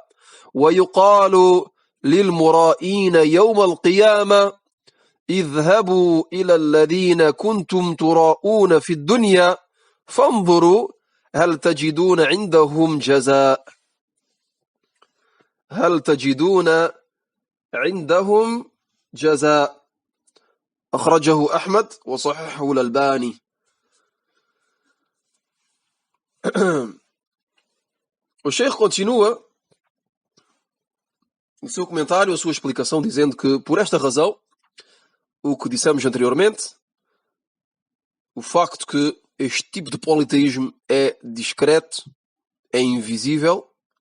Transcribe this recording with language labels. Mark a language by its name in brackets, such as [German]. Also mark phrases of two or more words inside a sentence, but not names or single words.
[Arabic] ويقال للمرائين يوم القيامة: اذهبوا إلى الذين كنتم تراءون في الدنيا فانظروا هل تجدون عندهم جزاء. هل تجدون عندهم جزاء. أخرجه أحمد وصححه الألباني. [Portuguese] O Sheikh continua o seu comentário, a sua explicação, dizendo que, por esta razão, o que dissemos anteriormente, o facto que este tipo de politeísmo é discreto, é invisível,